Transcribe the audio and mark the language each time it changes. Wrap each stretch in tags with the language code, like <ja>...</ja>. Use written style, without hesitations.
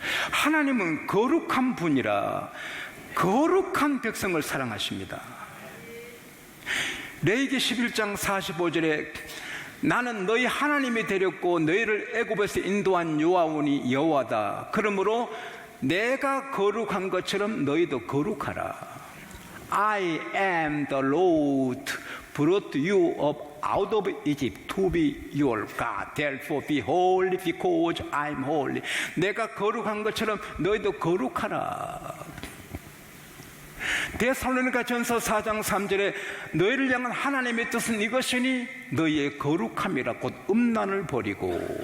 <ko>하나님은 거룩한 분이라 거룩한 백성을 사랑하십니다. 레위기 11장 45절에 나는 너희 하나님이 되렸고 너희를 애굽에서 인도한 여호와니 여호와다. 그러므로 내가 거룩한 것처럼 너희도 거룩하라.</ko> <en>I am the Lord brought you up out of Egypt to be your God. Therefore be holy because I am holy.</en> <ko>내가 거룩한 것처럼 너희도 거룩하라. 데살로니가 전서 4장 3절에 너희를 향한 하나님의 뜻은 이것이니 너희의 거룩함이라. 곧 음란을 버리고.</ko>